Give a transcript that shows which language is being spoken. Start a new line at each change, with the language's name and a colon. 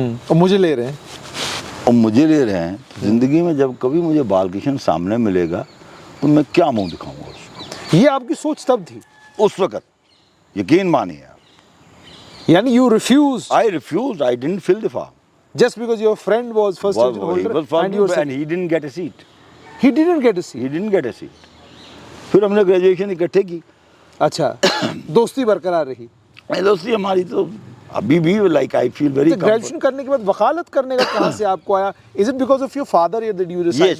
Hindi: और मुझे ले रहे हैं। और मुझे ले रहे हैं। तो ज़िंदगी में जब कभी मुझे बालकिशन सामने मिलेगा तो मैं क्या मुंह दिखाऊंगा उसको? ये आपकी सोच तब थी? उस वक़्त यकीन मानिए आप, यानी
English: You refuse? I refuse, I didn't fill the form, just because your friend was first division holder and you were and he didn't get a seat. he didn't get a seat? He didn't get a seat.
Hindi: फिर हमने graduation इकट्ठे की। अच्छा, दोस्ती बरकरार रही? नहीं, दोस्ती हमारी तो अभी भी
English: Like I feel very.
Hindi: तो ग्रेजुएशन करने के बाद वकालत करने का कहाँ से आपको आया?
English: is it because of your father that you decided